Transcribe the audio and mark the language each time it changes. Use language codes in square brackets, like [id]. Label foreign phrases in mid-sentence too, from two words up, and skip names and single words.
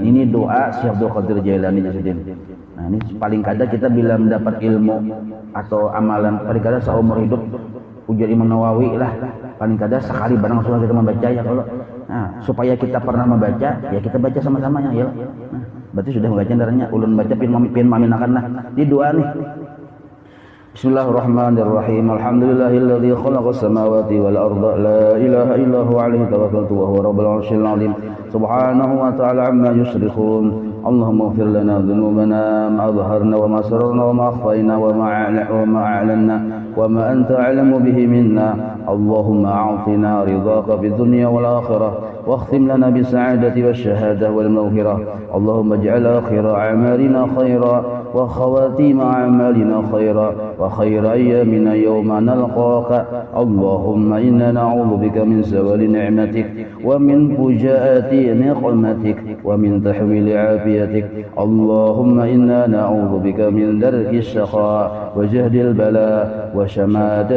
[bjn] Ini doa Syekh Abdul Qadir Jailani Jasidin. Nah, ini paling kada kita bila mendapat ilmu atau amalan, paling kada seumur hidup, ujar Imam Nawawi lah, paling kada sekali barang sudah kita membaca ya. [id] Kalau supaya kita pernah membaca, ya kita baca sama-sama ya. [bjn] Berarti sudah membaca darahnya, ulun baca pin maminakan lah. Di doa nih. [ar] بسم الله الرحمن الرحيم. الحمد لله الذي خلق السماوات والأرض لا إله إلا هو عليه توكلت وهو رب العرش العظيم. سبحانه وتعالى عما يشركون. اللهم اغفر لنا ذنوبنا ما أظهرنا وما أسررنا وما أخفينا وما أعلنا وما أنت أعلم به منا. اللهم أعطنا رضاك في الدنيا والآخرة واختم لنا بالسعادة والشهادة والمغفرة اللهم اجعل آخر أعمالنا خيرا وخواتيم أعمالنا خيرا وخير أيامنا يوم نلقاك اللهم إنا نعوذ بك من زوال نعمتك ومن فجاءة نقمتك ومن تحويل عافيتك اللهم إنا نعوذ بك من درك الشقاء وجهد البلاء وشماتة